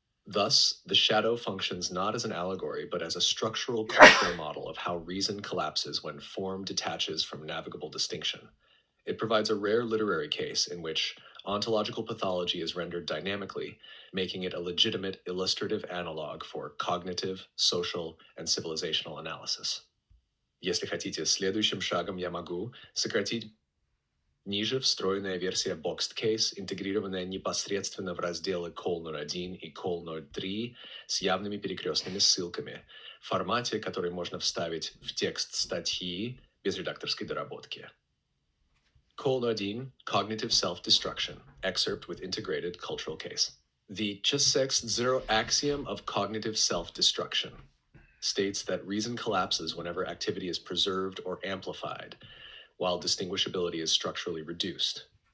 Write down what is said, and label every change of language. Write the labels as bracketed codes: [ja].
[en] Thus, the shadow functions not as an allegory, but as a structural cultural model of how reason collapses when form detaches from navigable distinction. It provides a rare literary case in which ontological pathology is rendered dynamically, making it a legitimate illustrative analog for cognitive, social, and civilizational analysis. [ru] Если хотите, следующим шагом я могу сократить ниже встроенная версия Boxed Case, интегрированная непосредственно в разделы Call 01 и Call 03 с явными перекрестными ссылками, в формате, который можно вставить в текст статьи без редакторской доработки. [en] Call 01, Cognitive Self-Destruction, excerpt with integrated cultural case. The zero axiom of cognitive self-destruction states that reason collapses whenever activity is preserved or amplified, while distinguishability is structurally reduced.